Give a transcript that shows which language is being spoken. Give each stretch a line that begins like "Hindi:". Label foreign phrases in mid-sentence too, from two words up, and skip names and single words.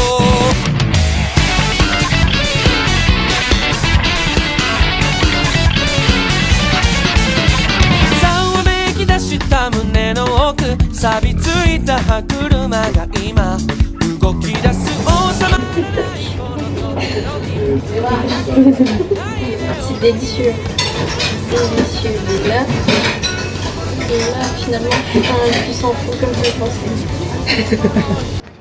Japanese: した胸の奥錆びついた歯車が今動き出す王様
French: C'est délicieux. Délicieux. Et là, finalement, je suis pas un puissant fou comme je le pensais.